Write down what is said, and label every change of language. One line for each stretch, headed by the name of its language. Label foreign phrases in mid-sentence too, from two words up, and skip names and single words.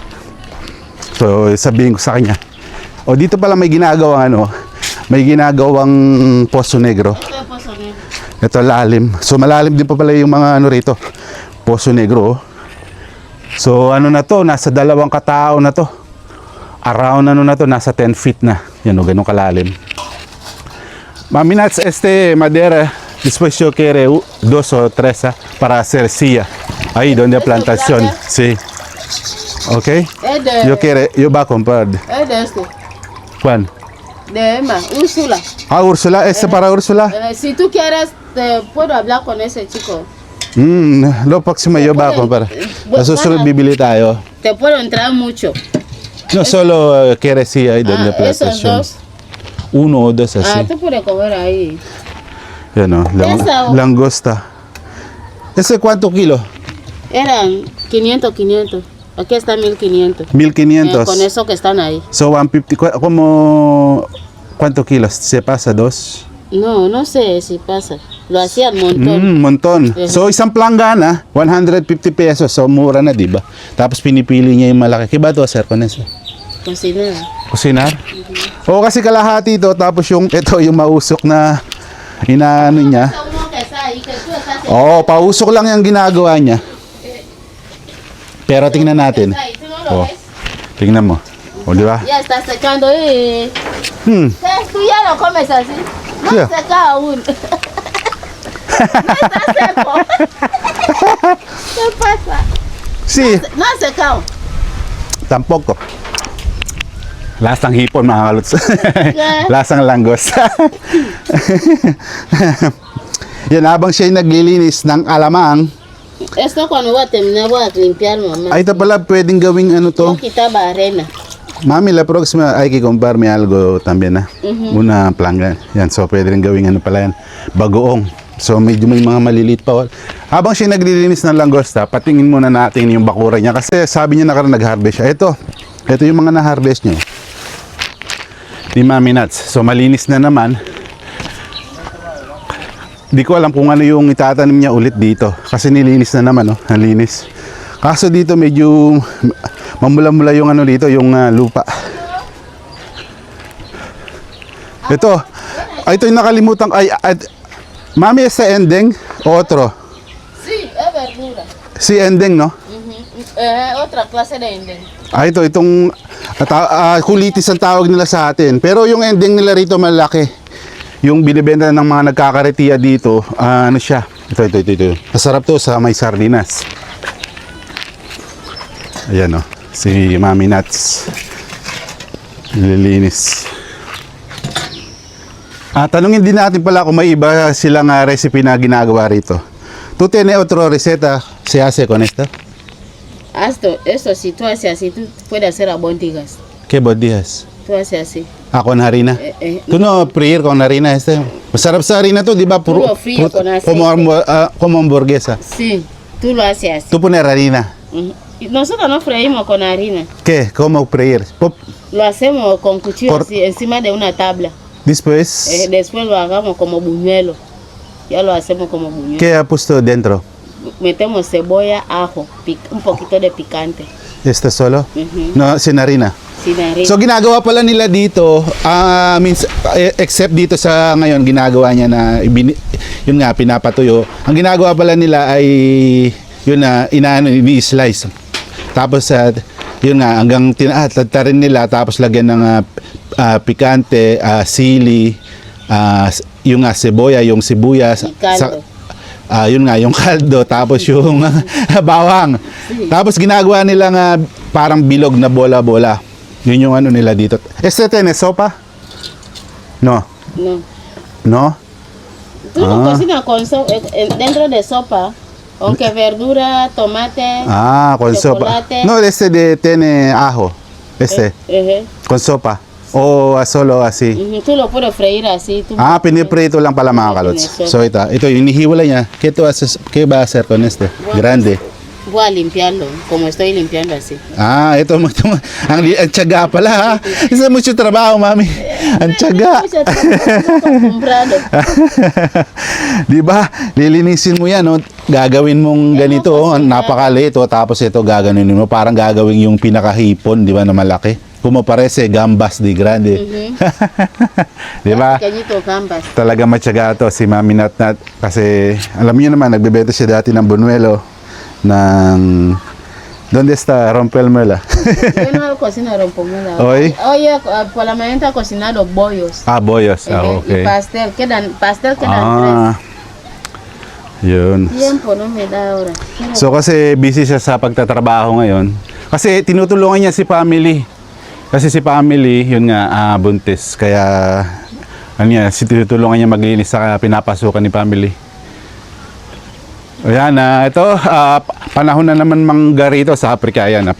Filipino: So sabihin ko sa kanya, o dito pala may ginagawang ano, may ginagawang poso negro. Ito lalim. So malalim din pa pala yung mga ano rito. Poso negro. Oh. So ano na to, nasa 2 katao na to. Around ano na to, nasa 10 feet na. Yan o, ganun kalalim. Mami Nuts,
Spanish: madera, después yo quiere 2 o 3 para hacer silla. Ahí donde plantación. Sí. Ok. Yo va a comprar. De este. ¿Cuál? De Emma, Úrsula. Úrsula, para Úrsula. Si tú quieres, te puedo hablar con ese chico. Lo próximo yo va a comprar.
Filipino: Nasusunod bibili tayo.
Spanish: Te puedo entrar mucho. No, solo quiere decir ahí donde esos plantación. dos. Uno o dos así. Tú puedes comer ahí.
Filipino: Yan o,
Spanish: Esa o- langosta. ¿Ese cuánto kilo? Eran 500. Aquí está 1500. 1500. Con eso que están ahí. So 150, como ¿cuánto kilos? ¿Se pasa? ¿Dos? No sé si pasa. Lo hacían montón. Montón. Mhm.
Filipino: So isang planggana, 150 pesos. So mura na, di ba? Tapos pinipili niya yung malaki. Kiba to, sir,
Spanish: con eso? Cocinar. Kusinar?
Filipino: O kasi kalahati ito, tapos ito yung mausok na inaano niya. Oo, pausok lang yung ginagawa niya. Pero tingnan natin. Oh, tingnan mo. O, di ba?
Spanish: Ya está secando. Hmm. Tú ya lo comes así. No Yeah. seca aún. No está seco. ¿Qué pasa? Si, No ha secado.
Filipino: tampok ko. Lasang hipon, mga kaluts. Lasang langgos. Yan, habang siya'y naglilinis ng alamang,
Spanish: Esto cuando voy a terminar voy a limpiar, mamá.
Filipino: ay ito pala pwedeng gawing ano to.
Spanish: Yo quitaba arena. Mami, la próxima hay que comprarme algo también, Una planga.
Filipino: Yan, so pwede rin gawing ano pala yan. Bagoong. So medyo may mga maliliit pa. Habang siya naglilinis ng langosta, patingin muna natin yung bakura niya. Kasi sabi niya nakaraan nag-harvest siya. Ito yung mga na-harvest niya. Ni Mami Nuts. So malinis na naman. Di ko alam kung ano yung itatanim niya ulit dito. Kasi nilinis na naman, nalinis. Kaso dito medyo mamula-mula yung ano dito, yung lupa. Ito. Ito yung nakalimutan. Mami,
Spanish: es sa ending o otro? Sí, es verdura. Si ending, no? Otra clase de ending.
Filipino: Itong kulitis ang tawag nila sa atin. Pero yung ending nila rito malaki. Yung binibenta ng mga nagkakaretiya dito, ano siya? Ito. Masarap to sa may sardinas. Ayan o, si Mami Nuts. Nililinis. Tanungin din natin pala kung may iba silang recipe na ginagawa rito.
Spanish: ¿Tú tienes otra receta se hace con esto? Esto, si tú haces así, tú puedes hacer albóndigas. ¿Qué bodías? Tú haces así. Con harina. ¿Tú no freír con harina este?
Filipino: Masarap sa harina to, di ba?
Spanish: Puro frío con aceite. Como hamburguesa. Sí, tú lo haces así. Tú pones harina. Nosotros no freímos con harina. ¿Qué? ¿Cómo freír? Lo hacemos con cuchillo así, encima de una tabla. Después, Después lo hagamos como buñuelo. Ya lo hacemos como buñuelo. ¿qué ha puesto dentro? Metemos cebolla, ajo, un poquito de picante. ¿Este solo? Ujú. No, sin harina. Sin harina.
Filipino: So ginagawa pala nila dito, except dito sa ngayon, ginagawa niya na, yun nga, pinapatuyo. Ang ginagawa pala nila ay, yun na, ini-slice. Tapos, yun nga, hanggang tatarin nila, tapos lagyan ng pikante, sili, yung nga, seboya, yung sibuyas.
Spanish: Caldo.
Filipino: Yun nga, yung kaldo, tapos yung bawang. Tapos ginagawa nila nga parang bilog na bola-bola. Yun yung ano nila dito.
Spanish: ¿Este tiene sopa? No. No. No? Tú lo cocinas con dentro de sopa, aunque verdura, tomate. Con sopa. Chocolate. No, tiene ajo. Con sopa. O solo así. Tú lo puedes freír así. Tú
Filipino: Piniprito lang pala mga kalots. So ito inihiwalay niya.
Spanish: ¿Qué va a hacer con este? Grande. Voy a limpiarlo, como estoy limpiando así.
Filipino: Ito ang tiyaga pala ha.
Spanish: Isa mucho trabaho,
Filipino: Mami. Ang tiyaga.
Spanish: Acostumbrado.
Filipino: Di ba? Lilinisin mo yan, no? Gagawin mong ganito, napakaliit, tapos ito gaganunin mo, parang gagawin yung pinakahipon, di ba, na malaki.
Spanish: Como parece gambas di grande.
Filipino: Di ba?
Spanish: Pequeñito gambas.
Filipino: Talaga matyaga to si Mami Nat kasi alam niyo naman nagbebenta siya dati ng bunuelo ng
Spanish: ¿Dónde está Rompelmela? Yo no cocino rompomela. Hoy? Oye, por la mañana he cocinado bollos. Bollos. Y Okay. pastel quedan Yun. tres. Tiempo no me da ahora.
Filipino: So kasi busy siya sa pagtatrabaho ngayon. Kasi tinutulungan niya si family. Kasi si family, yun nga, buntis. Kaya, tinutulungan niya maglinis sa pinapasukan ni family. Ayan, ito, panahon na naman mangga rito sa Africa.